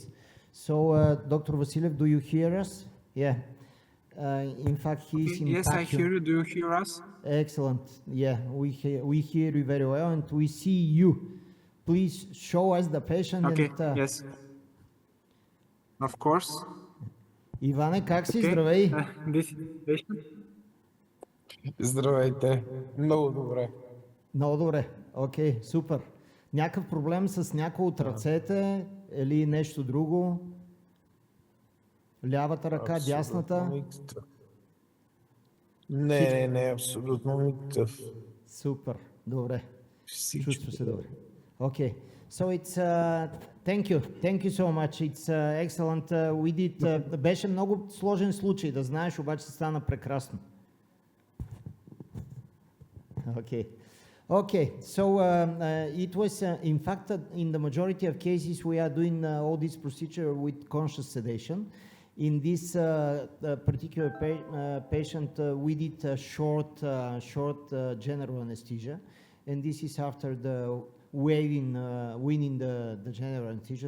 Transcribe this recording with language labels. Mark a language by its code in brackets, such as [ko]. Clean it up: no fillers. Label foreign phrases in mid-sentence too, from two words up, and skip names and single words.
[en] So, Dr. Vasiliev, do you hear us? Yeah. In fact, he's in Yes, I Tokyo. hear you. Do you hear us? Excellent. Yeah, we hear you very well, and we see you. Please show us the patient. Okay, And, yes. Of course. [bg] Иване, как си? [en] Okay. [bg] Здравей! [en] This patient? [bg] Здравейте! Много добре. Много добре. Окей, супер. Някакъв проблем с някой от ръцете или нещо друго? Лявата ръка, Абсолютно дясната? никакъв. Не, абсолютно никакъв. Супер. Добре. Всичко Чувства се добре. [en] Okay. So it's thank you so much. It's excellent. We did. [bg] Беше много сложен случай, да знаеш, обаче стана прекрасно. [en] Okay. Okay, so it was, in fact, in the majority of cases, we are doing all this procedure with conscious sedation. In this particular patient, we did short general anesthesia, and this is after the weaning the general anesthesia.